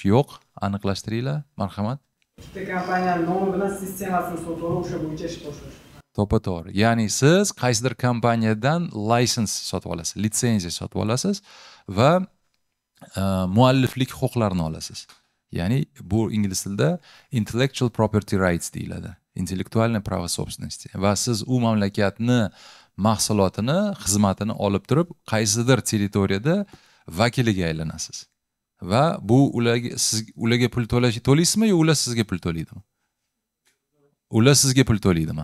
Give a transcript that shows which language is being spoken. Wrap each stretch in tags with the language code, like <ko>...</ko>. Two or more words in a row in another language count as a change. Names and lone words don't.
<uz>Yo'q, aniqlashtiringlar, marhamat. Bitta kompaniyaning nomi bilan sistemasini sotib olib, o'sha bo'yicha ish boshlash. To'g'ri. Ya'ni siz qaysidir kompaniyadan lisens sotib olasiz, litsenziya sotib olasiz va mualliflik huquqlarini olasiz. Ya'ni bu ingliz tilida</uz> <en>intellectual property rights</en> <uz>deyiladi.</uz> <ru>интеллектуальный право собственности.</ru> <uz>Va siz u mamlakatni mahsulotini, xizmatini olib turib, qaysidir territoriyada vakiliga aylanasiz. Va bu ularga pul to'laysizmi yo ular sizga pul to'laydimi? Ular sizga pul to'laydimi?</uz>